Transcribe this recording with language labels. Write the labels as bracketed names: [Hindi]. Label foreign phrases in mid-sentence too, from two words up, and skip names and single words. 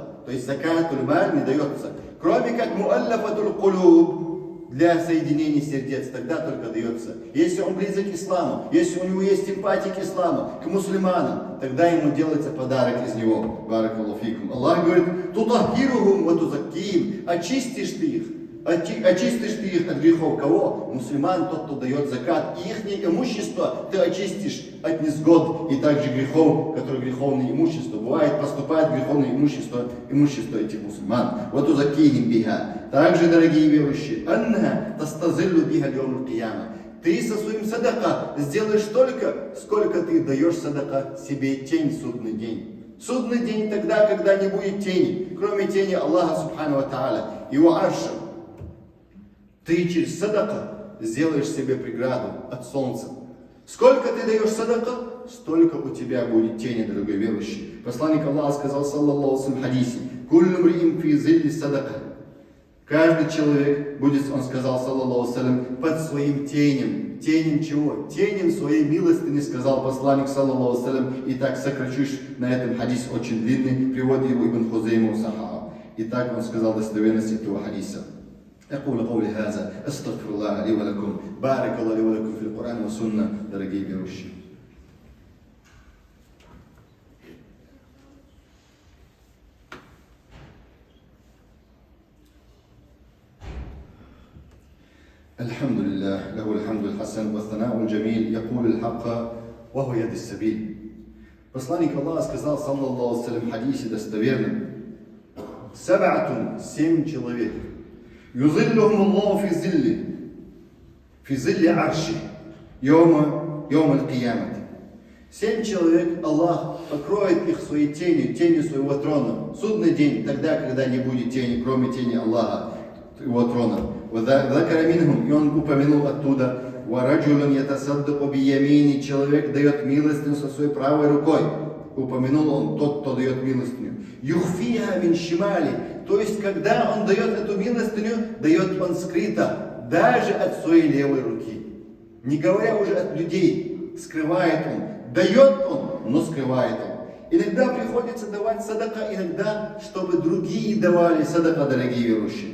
[Russian] То есть закат аль-мар не дается. Кроме как [Arabic] المؤلفة القلوب, [Russian] для соединения сердец, тогда только дается. Если он близок к исламу, если у него есть симпатия к исламу, к мусульманам, тогда ему делается подарок из него. [Arabic] بارك الله فيكم. [Russian] Аллах говорит, [Arabic] تطهرهم وتزكيهم, [Russian] очистишь ты их. Очистишь ты их от грехов. Кого? Мусульман, тот, кто дает закат. И их имущество ты очистишь от несгод и также грехов, которые греховное имущество. Бывает, поступает греховное имущество этих мусульман. Вот [Arabic] وتزكيهم بها. [Russian] Также, дорогие верующие, [Arabic] أنك تستظل بها يوم القيامة. [Russian] Ты со своим садака сделаешь столько, сколько ты даешь садака себе тень в судный день. Судный день тогда, когда не будет тени, кроме тени Аллаха [Arabic] سبحانه وتعالى, [Russian] его арша. Ты через садака сделаешь себе преграду от солнца. Сколько ты даешь садака, столько у тебя будет тени, дорогой верующий. Посланник Аллаха сказал, [Arabic] صلى الله عليه [Russian] в хадисе, [Arabic] كل امرئ في ظل صدقته. [Russian] Каждый человек будет, он сказал, [Arabic] صلى الله عليه, [Russian] под своим тенем. Тенем чего? Тенем своей милостыни, сказал посланник, [Arabic] صلى الله عليه. [Russian] И так сокращусь на этом хадис очень длинный, приводит его Ибн Хузейма Сахаха. И так он сказал достоверность этого хадиса. [Arabic] أقول قولي هذا أستغفر الله لي ولكم. بارك الله لي ولكم في القرآن والسنة. [Russian] Дорогие верующие. [Arabic] الحمد لله له الحمد الحسن والثناء الجميل يقول الحق وهو يد السبيل. [Russian] Посланник Аллаха сказал, [Arabic] صلى الله عليه [Russian] в хадисе достоверном: 7 человек. [Arabic] يظلهم الله في ظل عرشه يوم القيامة. [Russian] 7 человек Аллах покроет их своей тенью своего трона. Судный день, тогда, когда не будет тени, кроме тени Аллаха, его трона. [Arabic] وذكر منهم, [Russian] и он упомянул оттуда: [Arabic] وَرَجُلٌ يَتَصَدَّقُ بِيَمِينِ, [Russian] человек дает милостыню со своей правой рукой. Упомянул он тот, кто дает милостыню. [Arabic] يُخْفِيهَا مِنْ شِمَالِ, [Russian] то есть, когда он дает эту милостыню, дает он скрыто, даже от своей левой руки. Не говоря уже от людей, скрывает он. Дает он, но скрывает он. Иногда приходится давать садака, иногда, чтобы другие давали садака, дорогие верующие.